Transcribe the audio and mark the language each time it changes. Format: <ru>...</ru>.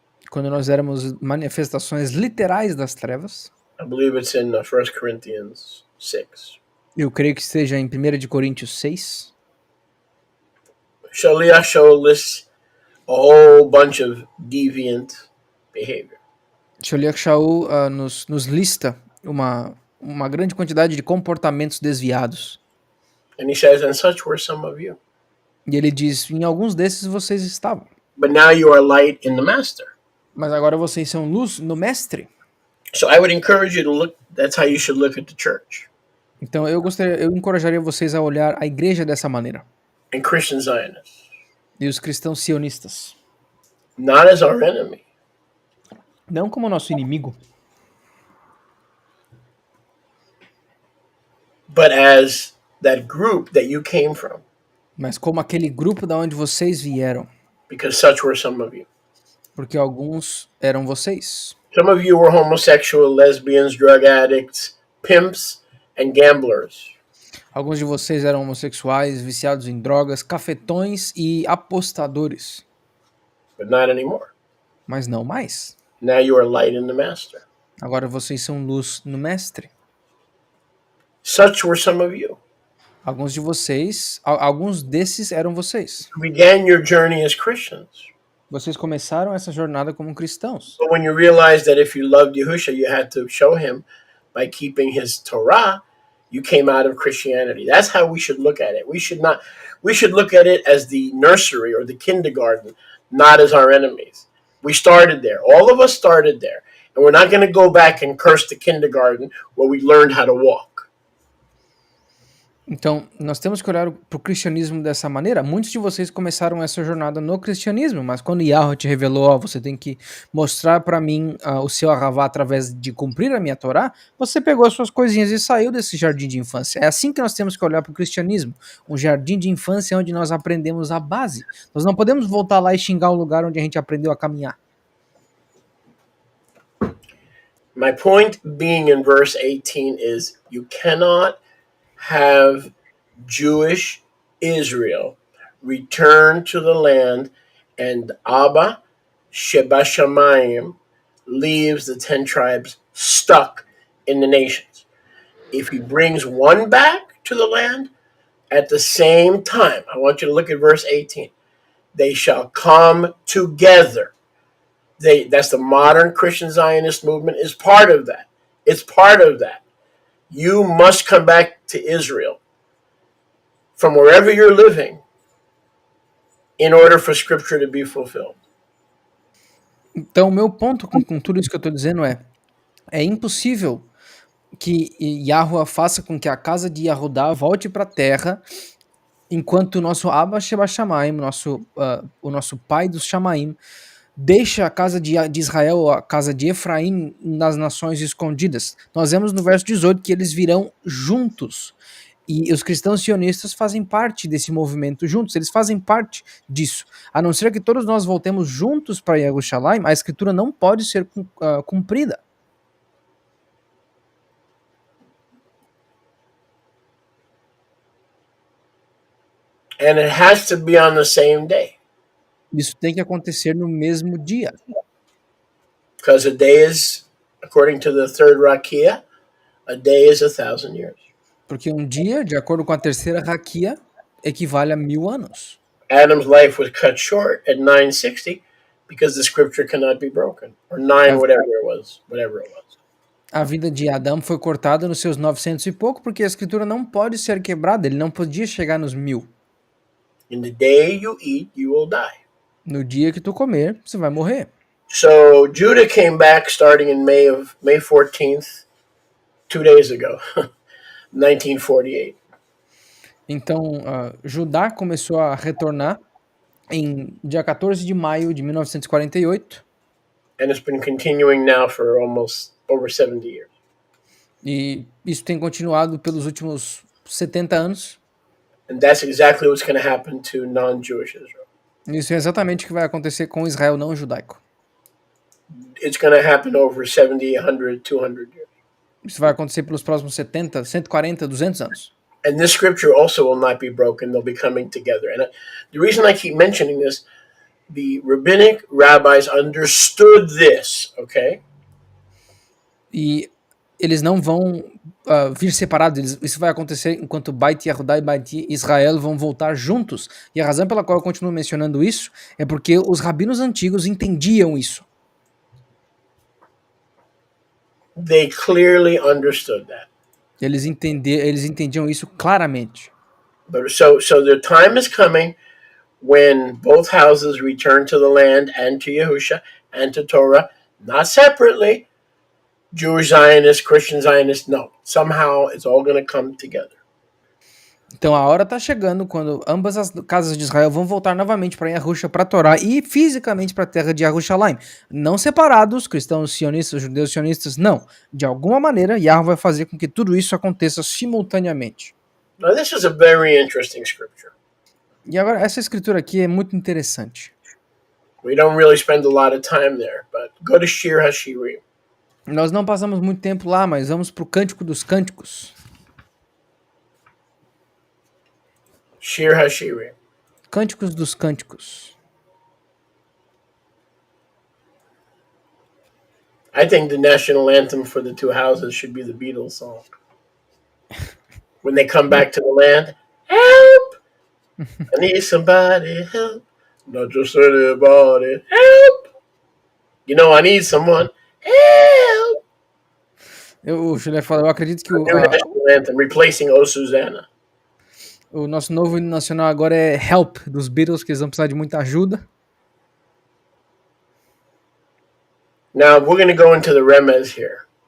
<pt>quando nós éramos manifestações literais das trevas,</pt> <en>I believe it's in 1 Corinthians 6.</en> <pt>eu creio que esteja em 1 de Coríntios 6.</pt> <en>Shaliach lists a whole bunch of deviant behavior.</en> <pt>Sholiach Shaul nos lista uma grande quantidade de comportamentos desviados.</pt> <en>And he says, and such were some of you.</en> <pt>E ele diz, em alguns desses vocês estavam.</pt> <en>But now you are light in the master.</en> <pt>Mas agora vocês são luz no mestre.</pt> <en>So I would encourage you to look, that's how you should look at the church</en> <pt>Então eu encorajaria vocês a olhar a igreja dessa maneira.</pt> <en>and Christian Zionists,</en> <pt>E os cristãos sionistas.</pt> <en>not as our enemy,</en> <pt>Não como nosso inimigo,</pt> <en>but as that group that you came from,</en> <pt>mas como aquele grupo da onde vocês vieram.</pt> <en>because such were some of you.</en> <pt>Porque alguns eram vocês.</pt> <en>Some of you were homosexual, lesbians, drug addicts, pimps, and gamblers.</en> <pt>Alguns de vocês eram homossexuais, viciados em drogas, cafetões e apostadores.</pt> <en>But not anymore.</en> <pt>Mas não mais.</pt> <en>Now you are light in the master.</en> <pt>Agora vocês são luz no mestre.</pt> <en>Such were some of you.</en> <pt>Alguns de vocês, alguns desses eram vocês.</pt> <en>You began your journey as Christians.</en> <pt>Vocês começaram essa jornada como cristãos.</pt> <en>But when you realized that if you loved Yahushua, you had to show him by keeping his Torah, you came out of Christianity. That's how we should look at it. We should look at it as the nursery or the kindergarten, not as our enemies. We started there. All of us started there. And we're not going to go back and curse the kindergarten where we learned how to walk.</en> <pt>Então, nós temos que olhar para o cristianismo dessa maneira. Muitos de vocês começaram essa jornada no cristianismo, mas quando Yahweh te revelou, você tem que mostrar para mim o seu arravá através de cumprir a minha Torá, você pegou as suas coisinhas e saiu desse jardim de infância. É assim que nós temos que olhar para o cristianismo. Um jardim de infância onde nós aprendemos a base. Nós não podemos voltar lá e xingar o lugar onde a gente aprendeu a caminhar.</pt> <en>My point being in verse 18 is you cannot have Jewish Israel return to the land and Abba Sheba Shamayim leaves the 10 tribes stuck in the nations. If he brings one back to the land at the same time, I want you to look at verse 18. They shall come together. That's the modern Christian Zionist movement is part of that. It's part of that. You must come back to Israel from wherever you're living in order for Scripture to be fulfilled.</en> <pt>Então, o meu ponto com tudo isso que eu estou dizendo é impossível que Yahweh faça com que a casa de Yahudá volte para a terra enquanto o nosso Abba Sheba Shamaim, o nosso pai dos Shamaim, deixa a casa de Israel, a casa de Efraim nas nações escondidas. Nós vemos no verso 18 que eles virão juntos. E os cristãos sionistas fazem parte desse movimento juntos, eles fazem parte disso. A não ser que todos nós voltemos juntos para Yerushalayim, a escritura não pode ser cumprida.</pt> <en>And it has to be on the same day.</en> <pt>Isso tem que acontecer no mesmo dia.</pt> <en>Because a day is, according to the third Rakia, a day is 1,000 years.</en> <pt>Porque um dia, de acordo com a terceira Rakia, equivale a 1000 anos.</pt> <en>Adam's life was cut short at 960 because the scripture cannot be broken. Or whatever it was.</en> <pt>A vida de Adão foi cortada nos seus 900 e pouco porque a escritura não pode ser quebrada, ele não podia chegar nos 1000.</pt> <en>In the day you eat, you will die.</en> <pt>No dia que tu comer, você vai morrer.</pt> <en>So Judah came back starting in May 14th, 2 days ago, 1948.</en> <pt>Então, Judá começou a retornar em dia 14 de maio de 1948.</pt> <en>And it's been continuing now for almost over 70 years.</en> <pt>E isso tem continuado pelos últimos 70 anos.</pt> <en>And that's exactly what's going to happen to non-Jewish Israel.</en> <pt>Isso é exatamente o que vai acontecer com Israel não judaico.</pt> <en>It's going to happen over 70, 100, 200 years.</en> <pt>Isso vai acontecer pelos próximos 70, 140, 200 anos.</pt> <en>And this scripture also will not be broken. They'll be coming together. And the reason I keep mentioning this, the rabbinic rabbis understood this, okay?</en> <pt>E eles não vão vir separados. Isso vai acontecer enquanto Beit Yehudá e Beit Israel vão voltar juntos. E a razão pela qual eu continuo mencionando isso é porque os rabinos antigos entendiam isso.</pt> <en>They clearly understood that.</en> <pt>Eles entendiam isso claramente.</pt> <en>But so the time is coming when both houses return to the land and to Yahusha, and to Torah, not separately. Jewish Zionists, Christian Zionists, no. Somehow it's all going to come together.</en> <pt>Então a hora está chegando quando ambas as casas de Israel vão voltar novamente para Yahusha, para Torá e fisicamente para a terra de Yerushalayim. Não separados, cristãos sionistas, judeus sionistas, não. De alguma maneira, Yahweh vai fazer com que tudo isso aconteça simultaneamente.</pt> <en>Now this is a very interesting scripture.</en> <pt>E agora, essa escritura aqui é muito interessante.</pt> <en>We don't really spend a lot of time there, but go to Shir HaShirim.</en> <pt>Nós não passamos muito tempo lá, mas vamos para o Cântico dos Cânticos.</pt> <he>Shir HaShirim.</he> <pt>Cânticos dos Cânticos.</pt> <en>I think the national anthem for the two houses should be the Beatles song. When they come back to the land, help! I need somebody help. Not just anybody help! You know, I need someone help!</en> <pt>O Chile fala, eu acredito que</pt> <en>New national anthem, replacing O Susanna.</en> <pt>o nosso novo hino nacional agora é Help, dos Beatles, que eles vão precisar de muita ajuda.</pt> <en>Now, we're going to go into the Remez here.</en>